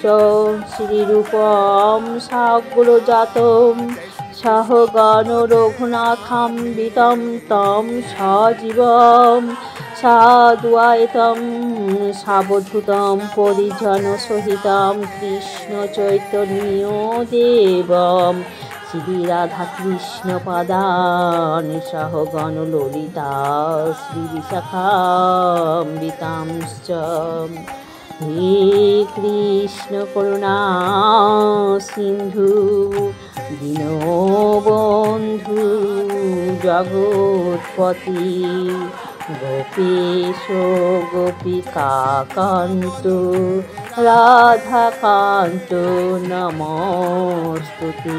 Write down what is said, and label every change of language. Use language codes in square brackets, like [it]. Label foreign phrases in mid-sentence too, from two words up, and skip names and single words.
[sa] শ্রীরূপং সাগ্রজাতং সহগণ রঘুনাথান্বিतं तं সজীবং সাদ্বৈतं সাবধূतं পরিজনসহিतं কৃষ্ণ চৈতন্য দেবম শ্রীরাধাকৃষ্ণপাদান সহগণ ললিতা শ্রীবিশাখান্বিতাংশ্চ। হে কৃষ্ণ করুণা সিন্ধু দীনবন্ধু জগৎপতি গোপীশ গোপিকাকান্ত রাধাকান্ত নমস্তুতে।